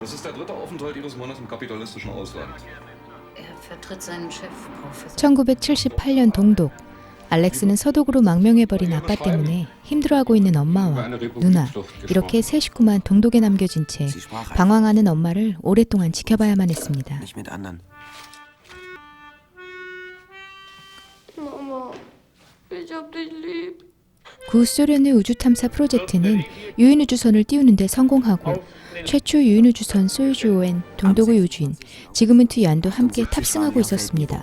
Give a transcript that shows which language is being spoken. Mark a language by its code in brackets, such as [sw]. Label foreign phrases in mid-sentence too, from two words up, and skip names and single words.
[de] Das ist der dritte Aufenthalt Ihres Mannes im kapitalistischen Ausland. [ko] 1978년 동독. 알렉스는 서독으로 망명해버린 아빠 때문에 힘들어하고 있는 엄마와 누나, 이렇게 세 식구만 동독에 남겨진 채 방황하는 엄마를 오랫동안 지켜봐야만 했습니다. 구소련의 우주탐사 프로젝트는 유인우주선을 띄우는 데 성공하고 최초 유인우주선 소유주-5엔 동독의 우주인 지그문트 얀도 함께 탑승하고 있었습니다.